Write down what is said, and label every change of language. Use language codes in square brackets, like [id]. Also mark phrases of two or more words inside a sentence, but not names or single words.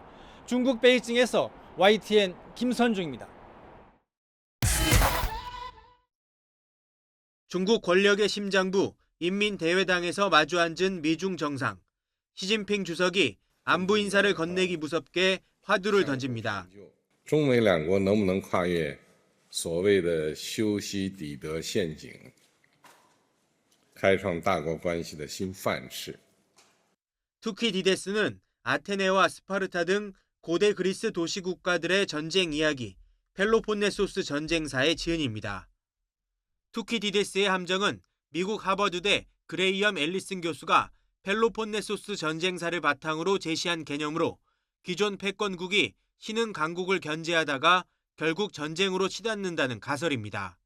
[ko] 중국 베이징에서 YTN 김선중입니다. 중국 권력의 심장부 인민대회당에서 마주 앉은 미중 정상. 시진핑 주석이 안부 인사를 건네기 무섭게 화두를 던집니다. [zh] 中美两国能不能跨越所谓的修昔底德陷阱，开创大国关系的新范式。 [ko] 투키디데스는 아테네와 스파르타 등 고대 그리스 도시 국가들의 전쟁 이야기, 펠로폰네소스 전쟁사의 지은입니다. 투키디데스의 함정은 미국 하버드대 그레이엄 앨리슨 교수가 펠로폰네소스 전쟁사를 바탕으로 제시한 개념으로 기존 패권국이 신흥 강국을 견제하다가 결국 전쟁으로 치닫는다는 가설입니다.